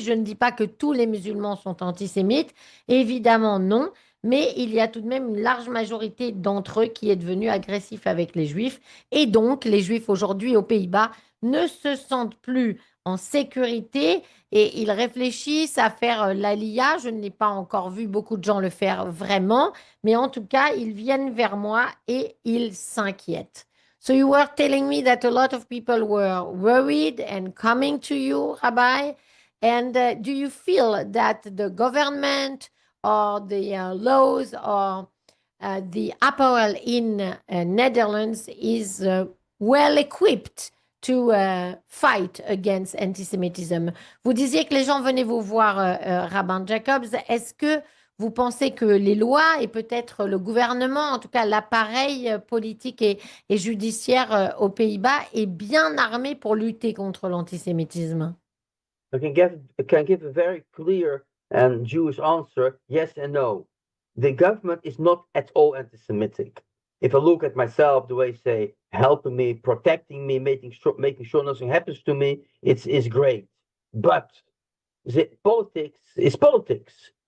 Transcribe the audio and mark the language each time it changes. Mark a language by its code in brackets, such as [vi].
[fr] Je ne dis pas que tous les musulmans sont antisémites, évidemment non, mais il y a tout de même une large majorité d'entre eux qui est devenue agressif avec les juifs. Et donc, les juifs aujourd'hui aux Pays-Bas ne se sentent plus en sécurité et ils réfléchissent à faire l'ALIA. Je n'ai pas encore vu beaucoup de gens le faire vraiment, mais en tout cas, ils viennent vers moi et ils s'inquiètent. [en] So you were telling me that a lot of people were worried and coming to you, Rabbi. And do you feel that the government or the laws or the apparel in Netherlands is well equipped to fight against antisemitism? [fr] Vous disiez que les gens venaient vous voir, Rabbin Jacobs. Est-ce que vous pensez que les lois et peut-être le gouvernement, en tout cas l'appareil politique et judiciaire aux Pays-Bas, est bien armé pour lutter contre l'antisémitisme? [en] I can give a very clear and Jewish answer, yes and no. The government is not at all anti-Semitic. If I look at myself, the way say helping me, protecting me, making sure nothing happens to me, it's great. But the politics is politics.